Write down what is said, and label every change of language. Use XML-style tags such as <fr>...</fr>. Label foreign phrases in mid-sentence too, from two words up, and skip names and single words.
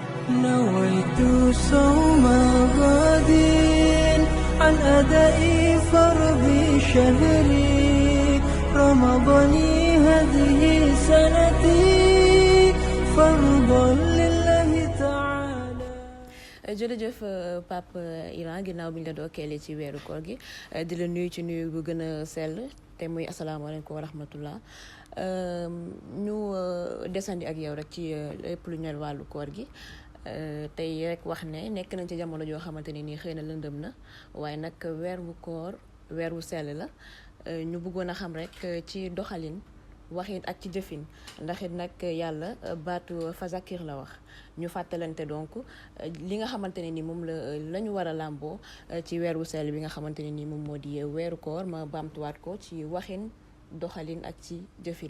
<ar>نويت صوم غد عن أداء فرض شهري رمضان هذه سنتي فرضا لله تعالى.</ar> <wo>jërëjëf Pape Iran ginnaaw bi ñu la dookeelee ci weeru koor gi di la nuyu ci nuyu bu gën a sell te muy</wo> <ar>السلام عليكم ورحمة الله</ar> <wo>ñu desandi ak yow rek ci lépp lu ñel wàllu koor gi tey rek wax ne nekk nañ ci jamono joo xamante ne nii xëy na lëndëm na waaye nag weer wu koor weer wu sell la ñu bëggoon a xam rek ci doxalin waxin ak ci jëfin ndax it nag yàlla baatu fazakir la wax ñu fàttalante donc li nga xamante ne ni moom la ñu war a làmboo ci weeru sell bi nga xamante ne ni moom moo di weeru koor ma baamtuwaat ko ci waxin doxalin ak ci jëfin.</wo>